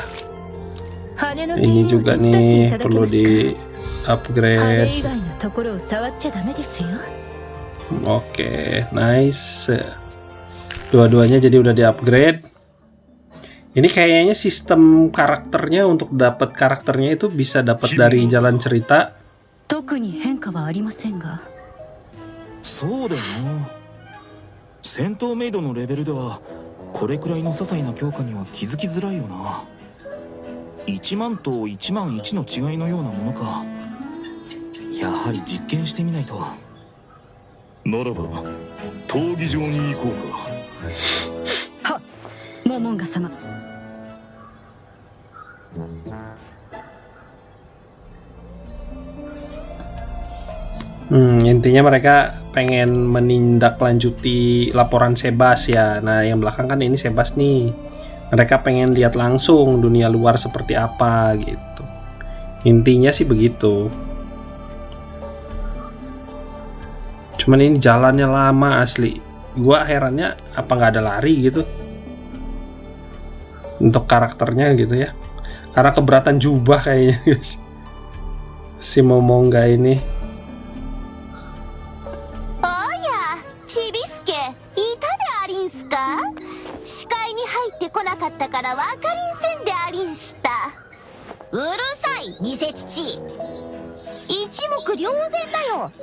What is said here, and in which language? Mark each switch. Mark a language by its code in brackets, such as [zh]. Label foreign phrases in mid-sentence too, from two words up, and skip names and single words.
[id] Ini juga nih perlu di upgrade. Oke, nice. Dua-duanya jadi udah di upgrade. Ini kayaknya sistem karakternya, untuk dapat karakternya itu bisa dapat dari jalan cerita. [ja] そうだよな。戦闘メイドのレベルではこれくらいの些細な強化には気づきづらいよな。1万と1万1の違いのようなものか。やはり実験してみないと。ならば闘技場に行こうか。はっ、モモンガ様。 [id] Intinya mereka pengen menindaklanjuti laporan Sebas ya. Nah, yang belakang kan ini Sebas nih. Mereka pengen lihat langsung dunia luar seperti apa gitu. Intinya sih begitu. Cuman ini jalannya lama asli. Gua herannya apa nggak ada lari gitu untuk karakternya gitu ya. Karena keberatan jubah kayaknya guys. Si Momonga ini. [ja] 視界に入ってこなかったから分かりんせんでありんした。うるさい偽父、一目瞭然だよ。